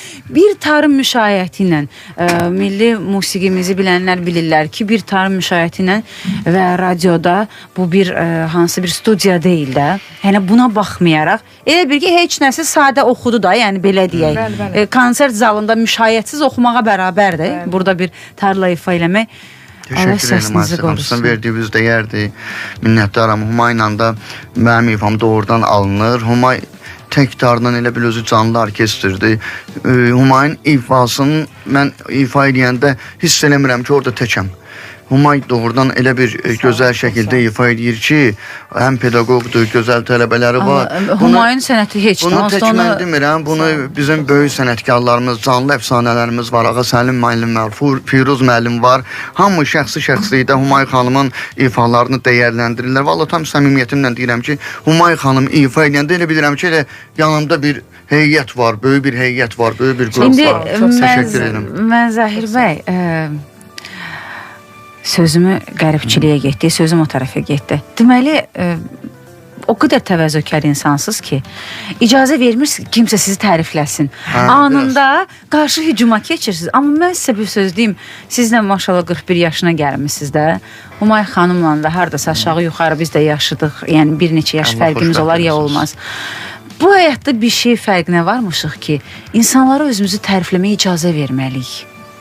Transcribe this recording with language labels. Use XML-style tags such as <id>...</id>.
<az>Bir tarım müşayiəti ilə milli musiqimizi bilənlər bilirlər ki, bir tarım müşayiəti ilə və radioda bu bir hansı bir studiya deyil də. Yəni buna baxmayaraq elə bir ki, heç nəsə sadə oxudu da, yəni belə deyək. Bəli. Konsert zalında müşayiətsiz oxumağa bərabərdir. Bəli. Burada bir tarla ifa eləmək.</az> <tr>Teşekkür ederim Asif. Hamısını verdiğiniz değerdi. Minnettarım.</tr> <az>Humayla da</az> <tr>benim ifam doğrudan alınır. Humay</tr> <az>təkdardan elə bil özü canlı orkestrdir. Humayun ifasını mən ifa edəndə hiss eləmirəm ki, orada təkəm. Humay doğrudan elə bir gözəl şəkildə ifa edir ki, həm pedaqoqdur, gözəl tələbələri var. Humayun sənəti heç bunu tək mən demirəm, bunu bizim böyük sənətkarlarımız, canlı əfsanələrimiz var. Ağa Səlim müəllim var, Firuz müəllim var. Hamı şəxsi-şəxsilikdə Humay xanımın ifalarını dəyərləndirirlər. Vallahi tam səmimiyyətimlə deyirəm ki, Humay xanım ifa edəndə elə bilirəm ki, elə yanımda bir heyət var, böyük bir heyət var, böyük bir qrup var. Çox təşəkkür edirəm. Mən Zahir bəy, sözümü qəribçiliyə getdi, sözüm o tərəfə getdi. Deməli, o qədər təvəzzökar insansınız ki, icazə vermirsiniz kimsə sizi tərifləsin. Anında qarşı hücuma keçirsiniz. Amma mən sizə bir söz deyim, sizlə maşallah 41 yaşına gəlmişsiniz də. Humay xanımla da hardasa aşağı yuxarı biz də yaşıdıq. Yəni bir neçə yaş fərqimiz olar ya olmaz. Bu həyatda bir şey fərqinə varmışıq ki, insanlara özümüzü tərifləməyə icazə verməliyik.</az>